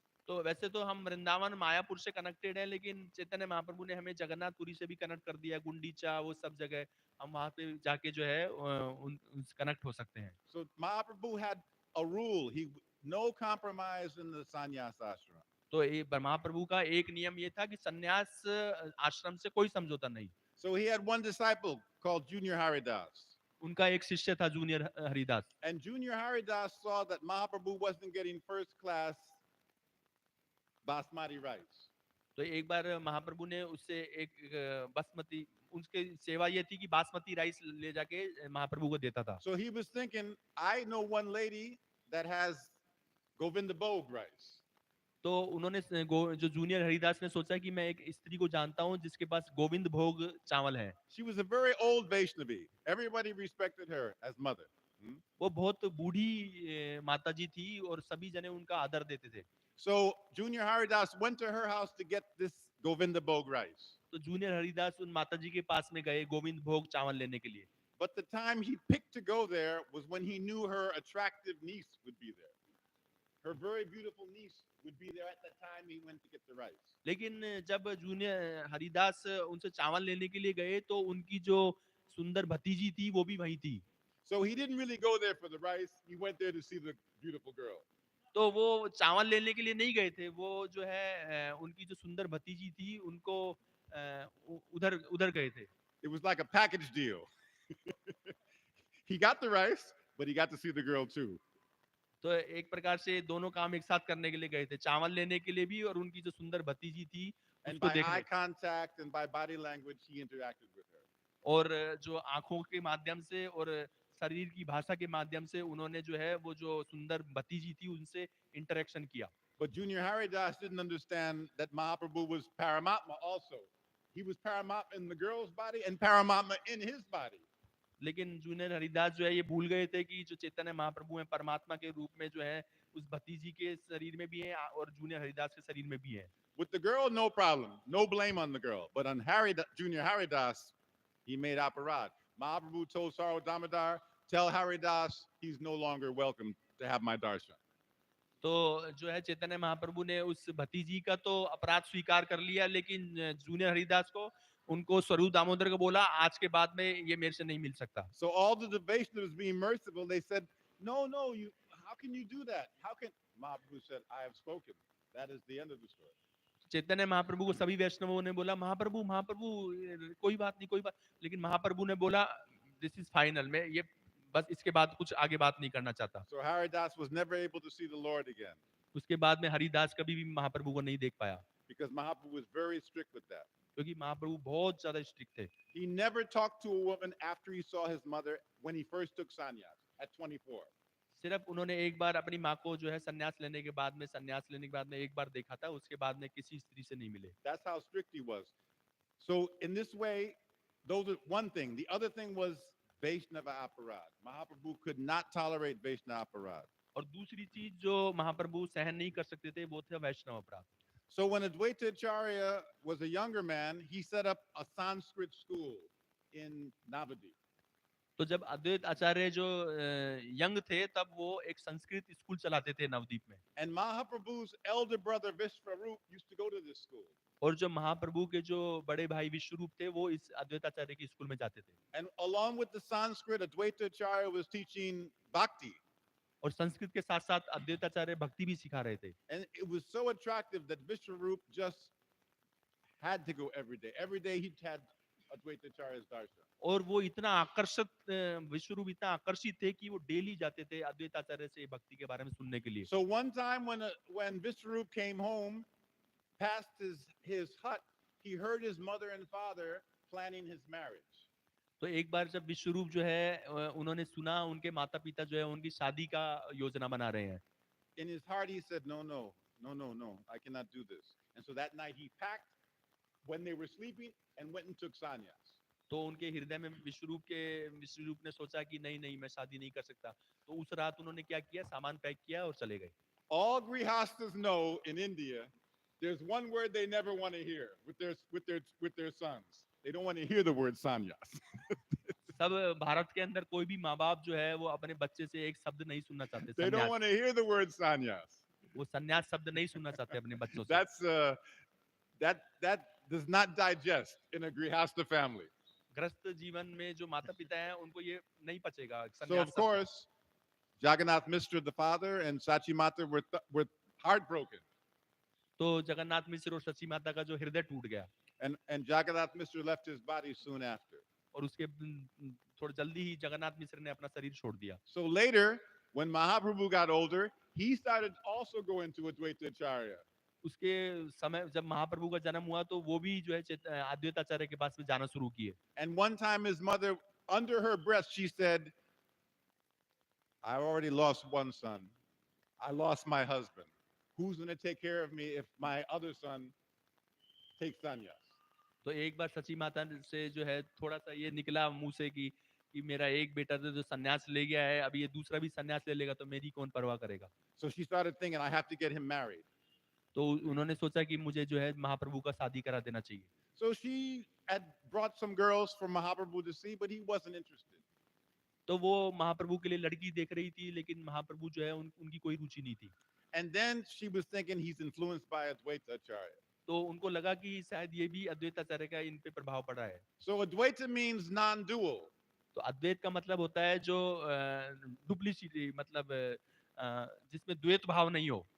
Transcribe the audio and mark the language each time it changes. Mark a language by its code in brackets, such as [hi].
[hi] तो वैसे तो हम वृंदावन मायापुर से कनेक्टेड है, लेकिन चैतन्य महाप्रभु ने हमें जगन्नाथपुरी से भी कनेक्ट कर दिया. गुंडीचा वो सब जगह हम वहां पे जाके जो है कनेक्ट हो सकते हैं. [en] So Mahaprabhu had a rule. He no compromise in the sannyas ashram. [hi] तो ये महाप्रभु का एक नियम ये था कि सन्यास आश्रम से कोई समझौता नहीं. [en] So he had one disciple called Junior Haridas. [hi] उनका एक शिष्य था junior Haridas. [en] And Junior Haridas saw that Mahaprabhu wasn't getting first class basmati rice. [hi] तो एक बार महाप्रभु ने उससे एक बासमती, उसके सेवा ये थी कि बासमती राइस ले जाके महाप्रभु को देता था. [en] So he was thinking, I know one lady that has Govinda Bhog rice. [hi] तो उन्होंने जो जूनियर हरिदास ने सोचा कि मैं एक स्त्री को जानता हूँ जिसके पास गोविंद भोग चावल है. [en] She was a very old Vaishnavi. Everybody respected her as mother. [hi] वो बहुत बूढ़ी माता जी थी और सभी जने उनका आदर देते थे. [en] So Junior Haridas went to her house to get this Govinda Bhog rice. [hi] तो जूनियर हरिदास उन माता जी के पास में गए गोविंद भोग चावल लेने के लिए. [en] But the time he picked to go there was when he knew her attractive niece would be there. Her very beautiful niece would be there at the time he went to get the rice. [hi] लेकिन जब junior Haridas उनसे चावल लेने के लिए गए तो उनकी जो सुंदर भतीजी थी वो भी वहीं थी. [en] So he didn't really go there for the rice. He went there to see the beautiful girl. [hi] तो वो चावल लेने के लिए नहीं गए थे. वो जो है उनकी जो सुंदर भतीजी थी उनको उधर उधर गए थे. [en] It was like a package deal. He got the rice, but he got to see the girl too. [hi] तो एक प्रकार से दोनों काम एक साथ करने के लिए गए थे, चावल लेने के लिए भी और उनकी जो सुंदर भतीजी थी [en] And [hi] उसको देखने. [en] eye contact and by body language, he interacted with her. [hi] और जो आंखों के माध्यम से और शरीर की भाषा के माध्यम से उन्होंने जो है वो जो सुंदर भतीजी थी उनसे इंटरेक्शन किया. [en] But Junior Haridas didn't understand that Mahaprabhu was Paramatma also. He was Paramatma in the girl's body and Paramatma in his body. [hi] लेकिन जूनियर हरिदास जो है ये भूल गए थे कि जो चैतन्य महाप्रभु हैं परमात्मा के रूप में जो है उस भतीजी के शरीर में भी है और जूनियर हरिदास के शरीर में भी है. [en] With the girl, no problem. No blame on the girl. But on Junior Haridas, he made aparad. Mahaprabhu told Saro Damodar, tell Haridas he's no longer welcome to have my darshan. [hi] तो जो है चैतन्य महाप्रभु ने उस भतीजी का तो अपराध स्वीकार कर लिया, लेकिन जूनियर हरिदास को, उनको स्वरूप दामोदर को बोला आज के बाद में ये मेरे से नहीं मिल सकता। [en] So all the Vaishnavas being merciful, they said, no, no, you, how can you do that? How can, Mahaprabhu said, I have spoken. That is the end of the story. [hi] Chaitanya Mahaprabhu को सभी वैष्णवों ने बोला महाप्रभु महाप्रभु कोई बात नहीं, कोई बात, लेकिन महाप्रभु ने बोला [en] this is final, [hi] मैं ये बस इसके बाद कुछ आगे बात नहीं करना चाहता। [en] So Haridas was never able to see the Lord again [hi] उसके बाद में हरिदास कभी भी महाप्रभु को नहीं देख पाया, [en] because Mahaprabhu was very strict with that. [hi] क्योंकि महाप्रभु बहुत ज्यादा स्ट्रिक्ट थे। [en] He never talked to a woman after he saw his mother when he first took sannyas at 24. सिर्फ उन्होंने एक बार अपनी माँ को जो है संन्यास लेने के बाद में, संन्यास लेने के बाद में एक बार देखा था, उसके बाद में किसी स्त्री से नहीं मिले। That's how strict he was. So in this way, those are one thing. The other thing was Vaishnava aparad. Mahaprabhu could not tolerate Vaishnava aparad. [hi] और दूसरी चीज जो महाप्रभु सहन नहीं कर सकते थे वो थे वैष्णव अपराध। [en] So when Advaita Acharya was a younger man, he set up a Sanskrit school in Navadip. [hi] तो जब अद्वैत आचार्य जो यंग थे तब वो एक संस्कृत स्कूल चलाते थे नवदीप में। [en] And Mahaprabhu's elder brother Vishwarup used to go to this school. [hi] और जो महाप्रभु के जो बड़े भाई विश्वरूप थे वो इस अद्वैत आचार्य के स्कूल में जाते थे। [en] And along with the Sanskrit, Advaita Acharya was teaching bhakti. [hi] और संस्कृत के साथ साथ अद्वैत आचार्य भक्ति भी सिखा रहे थे। [en] And it was so attractive that Vishwarup just had to go every day. Every day he had Advaita Acharya's darshan. [hi] और वो इतना आकर्षित, विश्वरूप इतना आकर्षित थे कि वो डेली जाते थे अद्वैत आचार्य से भक्ति के बारे में सुनने के लिए। [en] So one time when Vishwarup came home, past his hut, he heard his mother and father planning his marriage. [hi] तो एक बार जब विश्वरूप जो है उन्होंने सुना उनके माता पिता जो है उनकी शादी का योजना बना रहे हैं। [en] In his heart he said, no, no, no, no, no, I cannot do this. And so that night he packed when they were sleeping and went and took sannyas. [hi] तो उनके हृदय में विश्वरूप ने सोचा कि नहीं नहीं मैं शादी नहीं कर सकता, तो उस रात उन्होंने क्या किया, सामान पैक किया और चले गए। [en] All grihastas know in India, there's one word they never want to hear with their sons. They don't want to hear the word sannyas. [hi] सब भारत के अंदर कोई भी माँ बाप जो है वो अपने बच्चे से एक शब्द नहीं सुनना चाहते, [en] They don't want to hear the word sannyas. [hi] वो संन्यास शब्द नहीं सुनना चाहते अपने बच्चों से। [en] That does not digest in a grihasta family. [hi] ग्रस्त जीवन में जो माता पिता हैं उनको ये नहीं पचेगा। [en] So of course, Jagannath Mishra, the father, and Sachi Mata were heartbroken. [hi] तो जगन्नाथ मिश्र और सची माता का जो हृदय टूट गया। [en] And Jagannath Mishra left his body soon after. [hi] और उसके थोड़ी जल्दी ही जगन्नाथ मिश्र ने अपना शरीर छोड़ दिया। [en] So later, when Mahaprabhu got older, he started also going to Advaita Acharya. [hi] उसके समय जब महाप्रभु का जन्म हुआ तो वो भी जो है अद्वैत आचार्य के पास में जाना शुरू किए। [en] And one time his mother, under her breath, she said, I already lost one son. I lost my husband. Who's going to take care of me if my other son takes sannyas? [hi] तो एक बार सची माता से जो है थोड़ा सा ये निकला मुंह से कि मेरा एक बेटा जो सन्यास ले गया है, अभी ये दूसरा भी सन्यास ले लेगा तो मेरी कौन परवाह करेगा। [en] So she started thinking, I have to get him married. [hi] तो उन्होंने सोचा कि मुझे जो है महाप्रभु का शादी करा देना चाहिए। [en] So she had brought some girls for Mahaprabhu to see, but he wasn't interested. [hi] तो वो महाप्रभु के लिए लड़की देख रही थी, लेकिन महाप्रभु जो है उनकी कोई रुचि नहीं थी। [en] And then she was thinking he's influenced by Advaita Acharya. [hi] तो उनको लगा कि शायद ये भी अद्वैत आचार्य का इन पे प्रभाव पड़ा है। [en] So Advaita means non-dual. [hi] तो अद्वैत का मतलब होता है जो डुप्लीसिटी, मतलब जिसमें द्वैत भाव नहीं हो।